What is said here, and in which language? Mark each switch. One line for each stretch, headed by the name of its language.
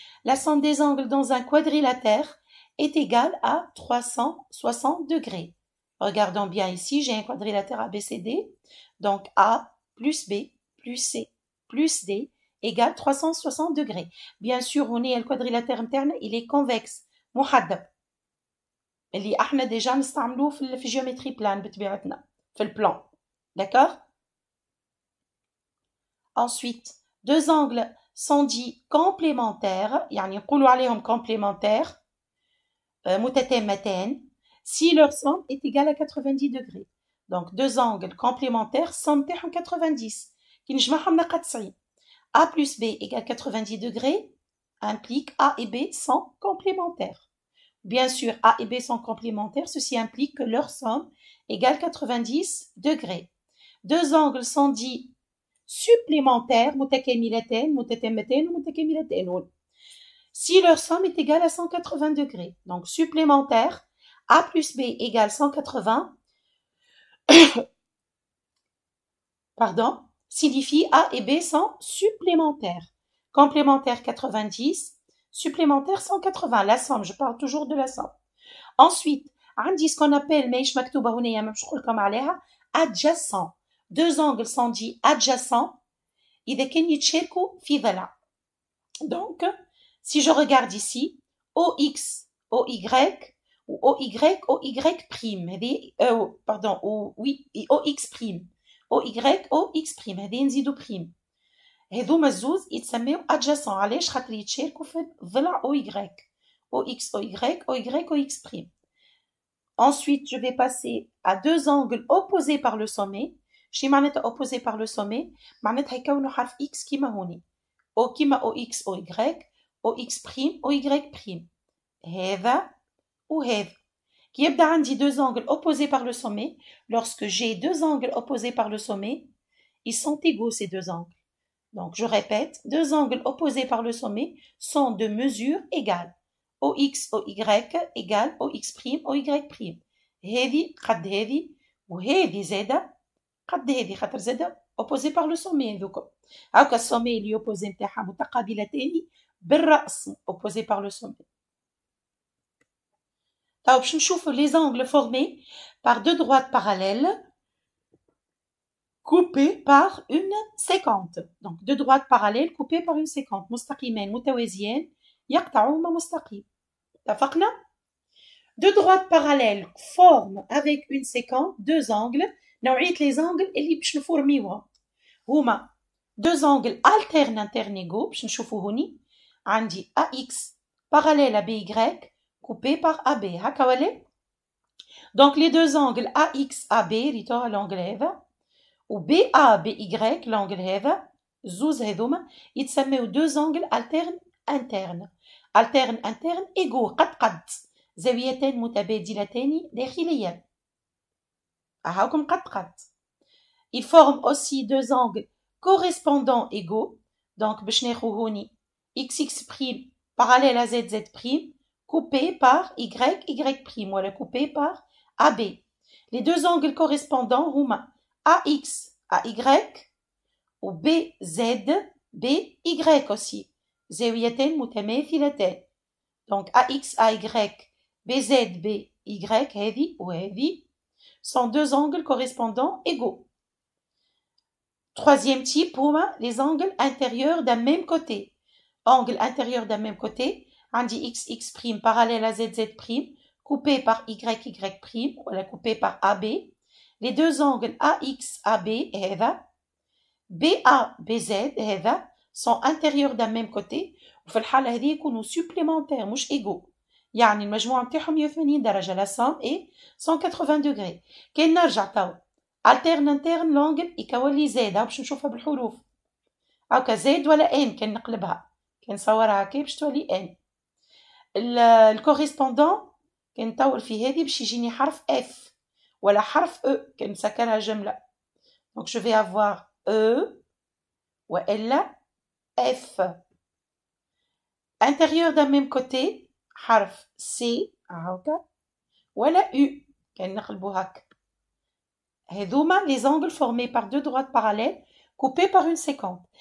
French: La somme des angles dans un quadrilatère est égale à 360 degrés. Regardons bien ici, j'ai un quadrilatère ABCD. Donc A plus B plus C plus D égale 360 degrés. Bien sûr, on est le quadrilatère interne, il est convexe. محدب.
Arabic: اللي احنا déjà نستعملوه في
French: géométrie plane
Arabic: بطبيعتنا في البلان.
French: D'accord? Ensuite, deux angles sont dits complémentaires,
Arabic: يعني نقولوا عليهم
French: complémentaires, متتامتان, si leur somme est égale à 90 degrés. Donc deux angles complémentaires somme
Arabic: تاعهم 90 كي نجمعهم نلقى 90.
French: A plus B égale 90 degrés implique A et B sont complémentaires. Bien sûr, A et B sont complémentaires, ceci implique que leur somme égale 90 degrés. Deux angles sont dits
Arabic: supplémentaires متكاملتين متتمتين ومتكاملتين.
French: Si leur somme est égale à 180 degrés. Donc, supplémentaire, A plus B égale 180, pardon, signifie A et B sont supplémentaires. Complémentaire 90, supplémentaire 180. La somme, je parle toujours de la somme.
Arabic: Ensuite, عندي
French: ce qu'on appelle
Arabic: ماهيش مكتوبة هنا ما نشرح لكم عليها adjacent.
French: Deux angles sont dits adjacents
Arabic: إذا كان يتشاركوا في ضلع.
French: Donc, si je regarde ici, OX, OY, ou OY, OY prime, pardon, oui, OX prime, OY, OX prime,
Arabic: هذه نزيدو
French: prime.
Arabic: هذوما الزوز يتسميو adjacent. علاش؟ خاطر يتشاركوا في ضلع OY.
French: OX, OY, OY, OX prime. Ensuite, je vais passer à deux angles opposés par le sommet.
Arabic: شي معناتها
French: opposés par le sommet؟
Arabic: معناتها يكونوا حرف X كيما هوني. O كيما OX, OY, OX prime, OY prime. هذا وهذا.
French: Qui
Arabic: يبدأ عندي
French: deux angles opposés par le sommet. Lorsque j'ai deux angles opposés par le sommet, ils sont égaux ces deux angles. Donc, je répète, deux angles opposés par le sommet sont de mesure égale. OX, OY égale OX prime, OY prime.
Arabic: هذه قد هذه وهذه زادة قد هذه خاطر زادة
French: opposé par le sommet
Arabic: هذوكم. هاكا السومي اللي opposé نتاعها متقابلتين بالرأس opposé par le sommet. طيب باش نشوفوا
French: les angles formés par deux droites parallèles coupées par une séquente. Donc deux droites parallèles coupées par une séquente.
Arabic: مستقيمين متوازيين يقطعهما مستقيم. اتفقنا؟
French: Deux droites parallèles forment avec une séquente deux angles. نوعية les angles
Arabic: اللي باش نفورميوهم هما
French: deux angles alternes internes égaux.
Arabic: باش نشوفوا هوني عندي AX
French: parallèle à BY coupé par
Arabic: AB.
French: هكا ولا؟ Donc les deux angles AX AB
Arabic: ريتوها
French: l'angle هذا و BA BY l'angle هذا
Arabic: زوز هذوما يتسميو
French: deux angles alternes internes. alterne interne égaux
Arabic: قد زاويتين متبادلتين داخليا. هاكم قد.
French: Ils forment aussi deux angles correspondants égaux. Donc
Arabic: باش ناخو هوني
French: XX' parallèle à ZZ' coupé par YY' ولا coupé par AB. Les deux angles correspondants هما AX AY و BZ BY aussi.
Arabic: زاويتين متماثلتان.
French: Donc AX AY BZ BY
Arabic: هذه وهذه
French: sont deux angles correspondants égaux. Troisième type هما les angles intérieurs d'un même côté. Angle intérieur d'un même côté عندي XX' parallèle à ZZ' coupé par YY'
Arabic: ولا
French: coupé par AB. Les deux angles AX AB هذا BA BZ هذا sont intérieurs d'un même côté
Arabic: وفي الحالة هذه يكونوا
French: supplémentaires مش égaux.
Arabic: يعني المجموع نتاعهم 180 درجة.
French: لا somme est 180 degrés.
Arabic: كي نرجع تو alterne interne l'angle يكون لي زاد. باش نشوفها بالحروف هاكا زاد ولا ان. كي نقلبها كي نصورها هكا باش تولي ان. الكوريسبوندون كي نطول في هذه باش يجيني حرف اف ولا حرف او كي نسكرها جملة.
French: donc je vais avoir e والا f. intérieur d'un même côté
Arabic: حرف C هاكا ولا U كان نقلبو هكا. هذوما
French: les angles formés par deux droites parallèles coupées par une séquente.